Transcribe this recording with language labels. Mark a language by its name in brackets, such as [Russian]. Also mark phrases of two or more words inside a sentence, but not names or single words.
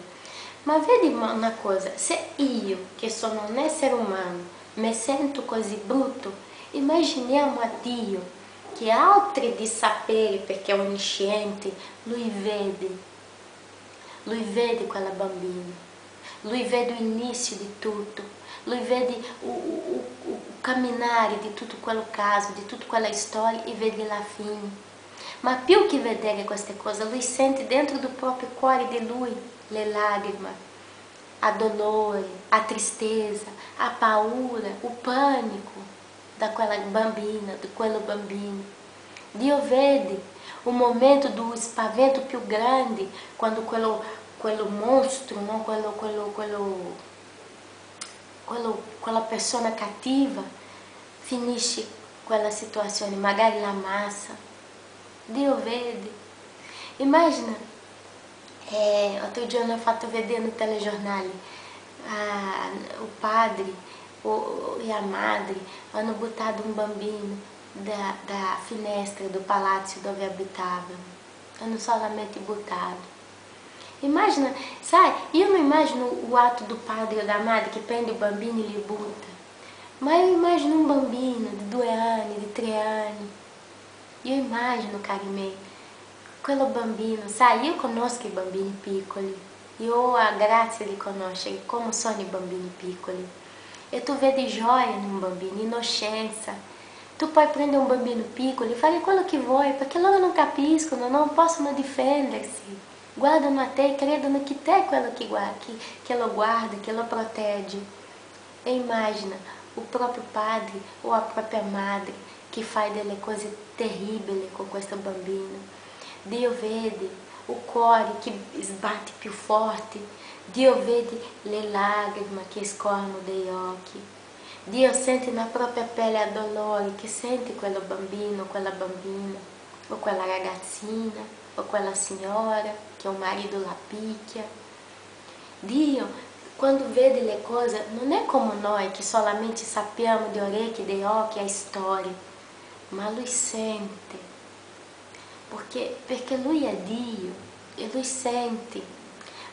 [Italian] Ma vedi una cosa, se io, che sono un essere umano, mi sento così brutto, immaginiamo a Dio, che altri di sapere, perché è onnisciente, Lui vede quella bambina, Lui vede l'inizio di tutto, Lui vede o camminare di tutto quel caso, di tutta quella storia e vede la fine. Ma più che vedere queste cose, Lui sente dentro do proprio cuore di Lui le lacrime, a dolore, [Portuguese] a tristeza, [Italian] a paura, [Portuguese] o pânico daquela [Italian] bambina, di quello bambino. Dio vede o momento do spavento più grande, quando quello mostro, no? Quella persona cattiva finisce quella situazione, magari la massa. Dio vede. Immagina, outro giorno ho fatto vedere no telegiornale, o padre e a madre hanno buttato un bambino da finestra [Portuguese] do palácio [Italian] dove abitavano. Hanno solamente buttato. Immagina, sai, io non immagino [Portuguese] o ato do [Italian] padre [Portuguese] ou da [Italian] madre che prende o bambino e li butta, ma io immagino un bambino di 2 anni, di 3 anni. Io immagino, cari miei, quello bambino, sai, io conosco i bambini piccoli, io ho a grazia di conoscere come sono i bambini piccoli. E tu vedi gioia in un bambino, innocenza. Tu puoi prendere un bambino piccolo e fare quello che vuoi, perché loro non capiscono, non possono difendersi. Guardano a te e credono che te è quello che lo guarda, che lo protegge. E immagina [Portuguese] o próprio [Italian] padre [Portuguese] ou a própria [Italian] madre che fa delle cose terribili con questo bambino. Dio vede o cuore che sbatte più forte, Dio vede le lacrime che scorrono dai occhi. Dio sente [Portuguese] na própria [Italian] pelle a dolore che sente quello bambino, quella bambina, o quella ragazzina, o quella signora che [Portuguese] o marido [Italian] la picchia. Dio, quando vede le cose, non è come noi che solamente sappiamo di orecchie, di occhi a storia, ma Lui sente, perché Lui è Dio e Lui sente.